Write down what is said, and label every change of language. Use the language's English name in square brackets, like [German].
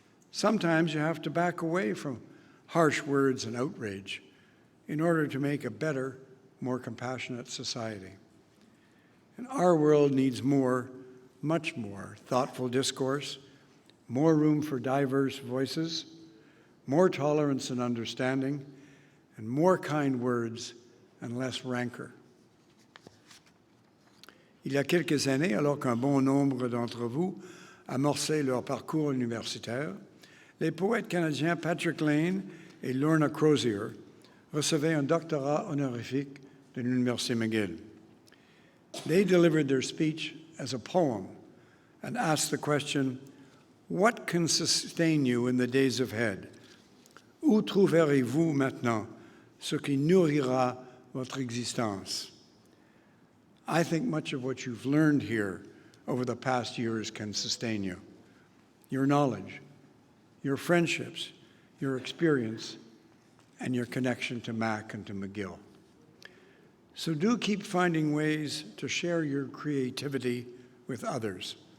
[English] Sometimes you have to back away from harsh words and outrage in order to make a better, more compassionate society. And our world needs more, much more, thoughtful discourse, more room for diverse voices, more tolerance and understanding, and more kind words and less rancor. [French] Il y a quelques années, alors qu'un bon nombre d'entre vous amorçaient leur parcours universitaire, les poètes canadiens Patrick Lane et Lorna Crozier recevaient un doctorat honorifique de l'Université McGill. [English] They delivered their speech as a poem and asked the question, what can sustain you in the days ahead? [French] Où trouverez-vous maintenant ce qui nourrira votre existence? [English] I think much of what you've learned here over the past years can sustain you. Your knowledge, your friendships, your experience, and your connection to Mac and to McGill. So do keep finding ways to share your creativity with others.